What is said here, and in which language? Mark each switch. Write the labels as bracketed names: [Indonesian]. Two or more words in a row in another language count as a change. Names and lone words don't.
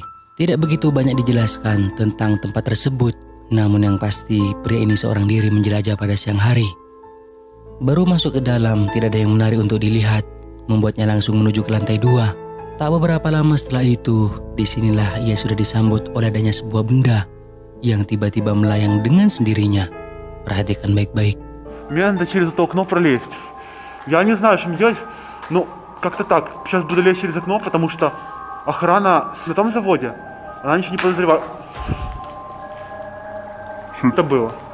[Indonesian] Tidak begitu banyak dijelaskan tentang tempat tersebut, namun yang pasti pria ini seorang diri menjelajah pada siang hari. Baru masuk ke dalam, tidak ada yang menarik untuk dilihat, membuatnya langsung menuju ke lantai 2. Tak beberapa lama setelah itu, disinilah ia sudah disambut oleh adanya sebuah benda yang tiba-tiba melayang dengan sendirinya. Perhatikan baik-baik. [Russian] Мне надо через это окно пролезть. Я не знаю, что мне делать. Ну, как-то так. Сейчас буду лезть через окно, потому что охрана на том заводе, она ничего не подозревает. Что это было?